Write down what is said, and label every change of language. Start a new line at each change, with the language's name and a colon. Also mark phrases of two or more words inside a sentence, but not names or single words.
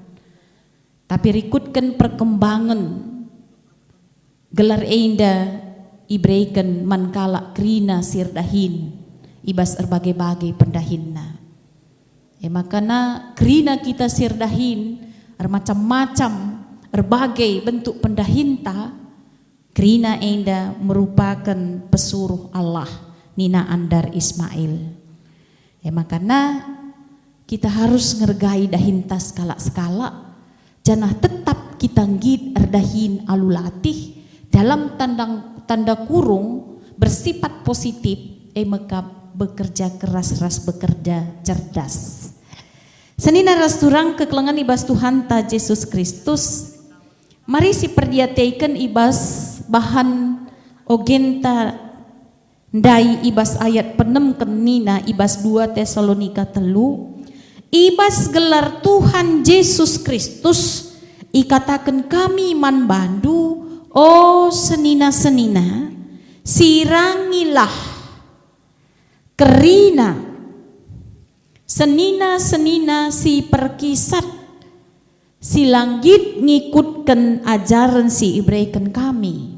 Batak Karo: Tapi rikutkan perkembangan gelar enda ibreikan mankala krina sirdahin ibas berbagai-bagai pendahinna. Makana krina kita sirdahin macam-macam berbagai bentuk pendahinta, krina enda
Indonesian: merupakan pesuruh Allah
Batak Karo: nina Andar Ismail. Makana kita harus ngergai dahinta skala-skala. Janah tetap kita ngid erdahin alulatih
Indonesian: dalam tanda kurung bersifat positif maka bekerja keras bekerja cerdas.
Batak Karo: Senina rasturang kekelengan ibas Tuhan ta Yesus Kristus. Mari si perdiateikan ibas bahan ogenta ndai ibas ayat penem kenina ibas 2 Tesalonika 3. Ibas gelar Tuhan Yesus Kristus ikatakan kami man bandu, oh senina-senina sirangilah kerina senina-senina si perkisat si langgit ngikutkan ajaran si ibreikan kami.